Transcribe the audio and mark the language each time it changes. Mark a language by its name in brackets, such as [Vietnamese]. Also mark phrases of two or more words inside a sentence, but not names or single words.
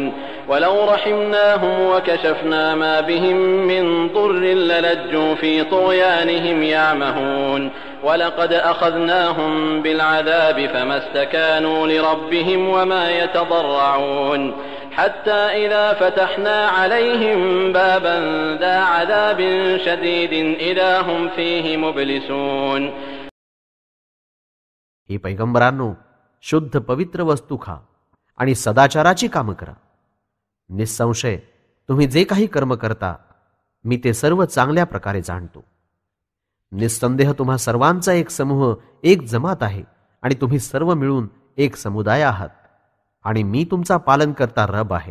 [Arabic] ولو رحمناهم وكشفنا ما بهم من ضر للجوا في طغيانهم يعمهون ولقد أخذناهم بالعذاب فما استكانوا لربهم وما يتضرعون حتى إذا فتحنا عليهم بابا ذا عذاب شديد إذا هم فيه مبلسون. [Marathi] हे पैगंबरांनो, शुद्ध पवित्र वस्तू खा आणि सदाचाराची कामं करा. निसंशय तुम्ही जे काही कर्म करता मी ते सर्व चांगल्या प्रकारे जाणतो. निस्संदेह तुम्हा सर्वांचा एक समूह, एक जमात आहे आणि तुम्ही सर्व मिळून एक समुदाय आहात आणि मी तुमचा पालन करता रब आहे.